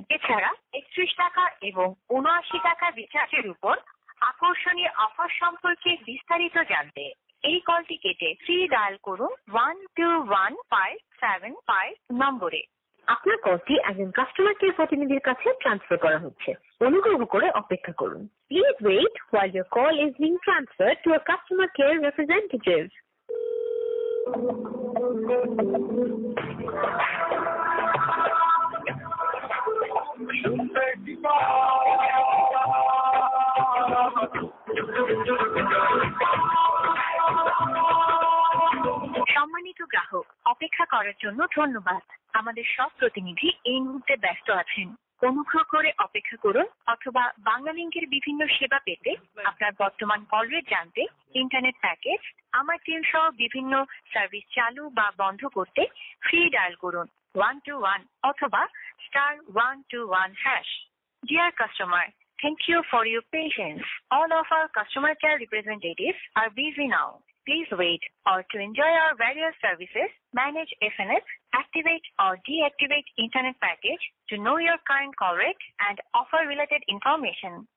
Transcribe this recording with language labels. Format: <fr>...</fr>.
<bn>এছাড়া 31 টাকা এবং 79 টাকা রিচার্জের উপর আকর্ষণীয় অফার সম্পর্কে বিস্তারিত জানতে এই কলটি কেটে ফ্রি ডায়াল করুন 121575 নম্বরে। আপনার কলটি একজন কাস্টমার কেয়ার প্রতিনিধির কাছে ট্রান্সফার করা হচ্ছে। অনুগ্রহ করে অপেক্ষা করুন।</bn> <en>Please wait while your call is being transferred to a customer care representative.</en> <bn>সম্মানিত গ্রাহক, অপেক্ষা করার জন্য ধন্যবাদ। আমাদের সব প্রতিনিধি এই মুহূর্তে ব্যস্ত আছেন। অনুগ্রহ করে অপেক্ষা করুন অথবা বাংলা লিংকের বিভিন্ন সেবা পেতে আপনার বর্তমান কল রেট জানতে ইন্টারনেট প্যাকেজ আমার টিম সহ বিভিন্ন সার্ভিস চালু বা বন্ধ করতে ফ্রি ডায়াল করুন 121 অথবা *121#।</bn> <en>Dear customer, thank you for your patience. All of our customer care representatives are busy now. Please wait or to enjoy our various services, manage SMS, activate or deactivate internet package, to know your current call rate and offer related information.</en>